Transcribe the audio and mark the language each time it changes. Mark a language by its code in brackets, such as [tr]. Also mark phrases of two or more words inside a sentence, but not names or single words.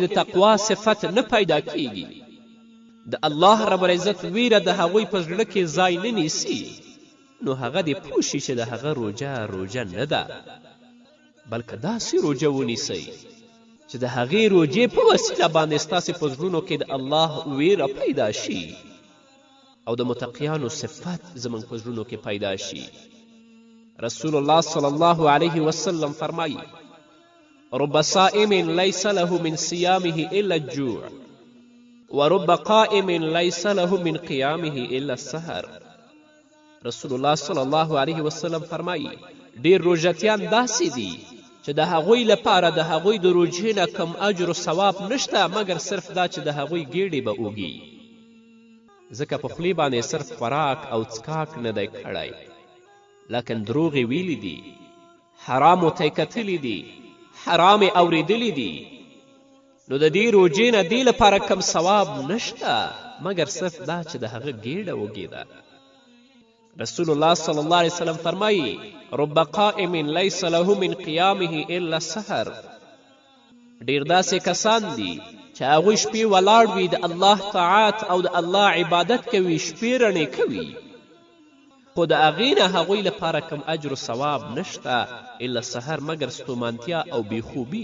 [ps] تقوا صفت نه پیدا کیږي، د [ar] الله رب العزت [ps] ویره د هغوی په زړه کې ځای نه نیسي، نو هغه دې پوه شي چې د هغه روژه نه ده، بلکې داسې روژه ونیسئ چې د هغې روژې په وسیله باندې ستاسې په زړونو کې د الله ویره پیدا شي او د متقیانو صفت زموږ په زړونو کې پیدا شي. [ar] رسول الله صلی الله علیه وسلم فرمایي رب صائم ليس له من صيامه إلا الجوع ورب قائم ليس له من قيامه إلا السهر. [ps] رسول الله [ar] صلی الله علیه وسلم [ps] فرمایي ډیر روژتیان داسې دي چې د هغوی لپاره د هغوی د روژې نه کم اجر و ثواب نشته مګر صرف دا چې د هغوی ګیډې به اوږي، ځکه په خولې باندې صرف خوراک او څکاک نه دی کړی، لکن دروغې ویلي دي، حرامو ته یې کتلي دي، حرام یې اورېدلی دي. نو د دې روژې نه دې لپاره کم ثواب نشته مګر صرف دا چې د هغه ګیډه وږې ده. [ar] رسول الله صلی الله علیه وسلم فرمایي رب قائم لیس له من قیامه الا السحر. [ps] ډیر داسې کسان دي چې هغوی شپې ولاړ وي د الله طاعت او د الله عبادت کوي، شپې رڼې کوي، خو د هغې نه هغوی لپاره کم اجر و ثواب نشته [ar] الا سحر [ps] مګر ستومانتیا او بیخوبي.